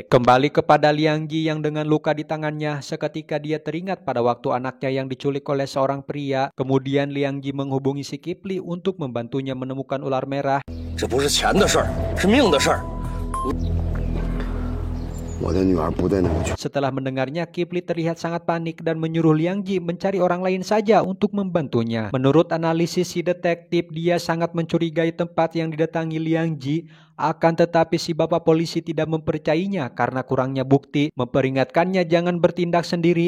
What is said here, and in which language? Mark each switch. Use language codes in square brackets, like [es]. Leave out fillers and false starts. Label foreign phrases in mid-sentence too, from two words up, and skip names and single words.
[id] Kembali kepada Liang Ji yang dengan luka di tangannya, seketika dia teringat pada waktu anaknya yang diculik oleh seorang pria. Kemudian Liang Ji menghubungi si Kipli untuk membantunya menemukan ular merah. [zh] 我的女儿不再能够去。 [id] Setelah mendengarnya, Kipli terlihat sangat panik dan menyuruh Liang Ji mencari orang lain saja untuk membantunya. Menurut analisis si detektif, dia sangat mencurigai tempat yang didatangi Liang Ji. Akan tetapi si bapak polisi tidak mempercayainya karena kurangnya bukti, memperingatkannya jangan bertindak sendiri.